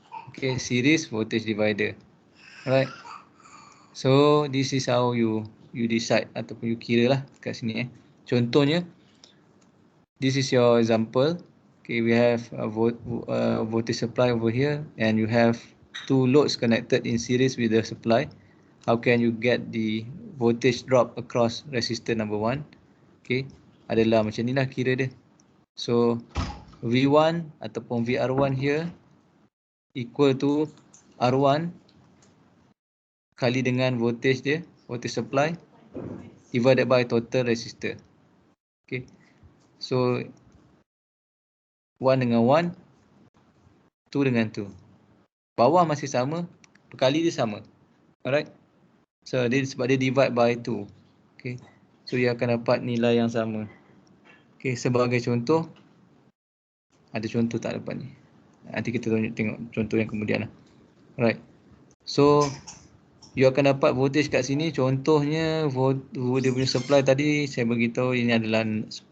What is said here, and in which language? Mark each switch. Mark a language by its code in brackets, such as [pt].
[en] Okay, series voltage divider. Alright. So this is how you decide [ms] ataupun you kira lah kat sini. Contohnya, [en] this is your example. Okay, we have a voltage supply over here and you have two loads connected in series with the supply, how can you get the voltage drop across resistor number 1? [ms] Okay, adalah macam ni lah kira dia. [en] So V1 [ms] ataupun [en] VR1 here equal to R1 [ms] kali dengan [en] voltage dia, voltage supply divided by total resistor. Okay, so [ms] 1 dengan 1, 2 dengan 2. Bawah masih sama, perkali dia sama. [en] Alright. [ms] So dia sebab dia [en] divide by [ms] 2. [en] Okay. [ms] So dia akan dapat nilai yang sama. Okay, sebagai contoh, ada contoh tak dapat ni. Nanti kita tengok contoh yang kemudian lah. Alright. [en] So you [ms] akan dapat voltage kat sini. Contohnya dia punya supply tadi saya beritahu ini adalah 10.